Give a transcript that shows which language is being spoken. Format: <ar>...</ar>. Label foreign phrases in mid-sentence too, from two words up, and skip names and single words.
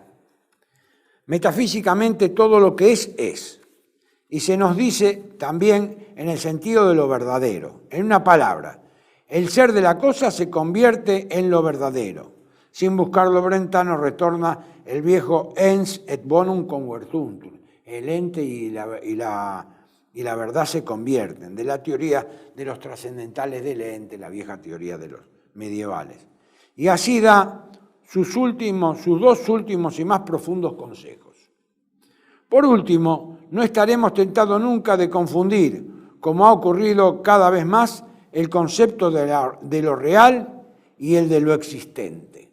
<es>Metafísicamente todo lo que es. Y se nos dice también en el sentido de lo verdadero. En una palabra, el ser de la cosa se convierte en lo verdadero. Sin buscarlo, Brentano retorna el viejo</es> <la>ens et bonum convertuntur.</la> <es>El ente y la verdad se convierten. De la teoría de los trascendentales del ente, la vieja teoría de los medievales. Y así da sus dos últimos y más profundos consejos. Por último, no estaremos tentados nunca de confundir, como ha ocurrido cada vez más, el concepto de lo real y el de lo existente.</es>